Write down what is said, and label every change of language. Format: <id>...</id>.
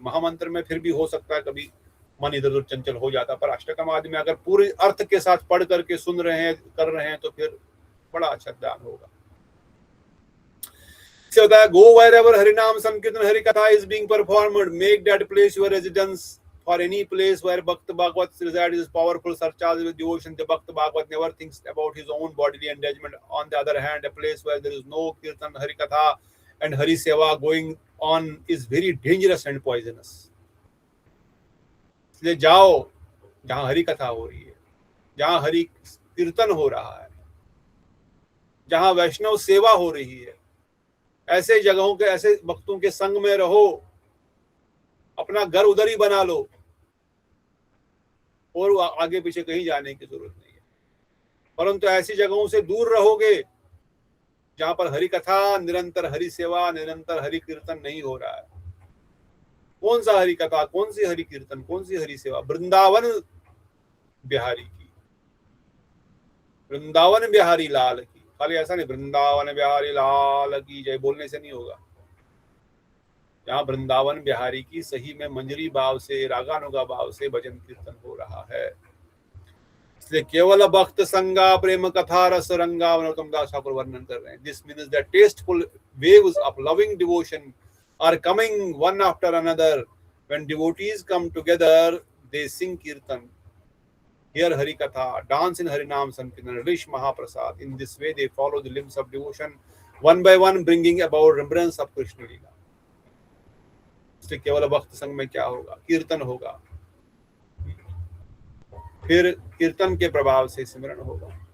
<hi>महामंत्र में फिर भी हो सकता है कभी मन इधर उधर चंचल हो जाता, पर अष्टकम आदि में अगर पूरे अर्थ के साथ पढ़ करके सुन रहे हैं, कर रहे हैं, तो फिर बड़ा अच्छा ध्यान होगा। इससे होता है,</hi> <en>Go wherever Harinam Sankirtan Hari Katha is being performed, make that place your residence. For any place where Bhakta Bhagavat resides is powerful, surcharged with devotion. The Bhakta Bhagavat never thinks about his own bodily enjoyment. On the other hand, a place where there is no Kirtan, Hari Katha and Hari Seva going on is very dangerous and poisonous.</en> <hi>इसलिए जाओ जहाँ हरि कथा हो रही है, जहाँ हरि कीर्तन हो रहा है, जहाँ वैष्णव सेवा हो रही है, ऐसे जगहों के, ऐसे भक्तों के संग में रहो। अपना घर उधर ही बना लो और आगे पीछे कहीं जाने की जरूरत नहीं है। परंतु ऐसी जगहों से दूर रहोगे जहां पर हरि कथा, निरंतर हरि सेवा, निरंतर हरि कीर्तन नहीं हो रहा है। कौन सा हरि कथा, कौन सी हरि कीर्तन, कौन सी हरि सेवा? वृंदावन बिहारी की, वृंदावन बिहारी लाल की। खाली ऐसा नहीं वृंदावन बिहारी लाल की जय बोलने से नहीं होगा। जहाँ वृंदावन बिहारी की सही में मंजरी भाव से, रागानुगा भाव से भजन कीर्तन हो रहा है। इसलिए केवल भक्त संगा प्रेम कथा रस रंगा नरोत्तम दास ठाकुर वर्णन कर रहे हैं।</hi> <en>This means that tasteful waves of loving devotion are coming one after another. When devotees come together, they sing kirtan, hear Hari Katha, dance in Harinam Sankirtan, wish Mahaprasad. In this way, they follow the limbs of devotion one by one, bringing about remembrance of Krishna Leela.</en> <hi>इसलिए केवल भक्त संग में क्या होगा? कीर्तन होगा, फिर कीर्तन के प्रभाव से सिमरन होगा।</hi>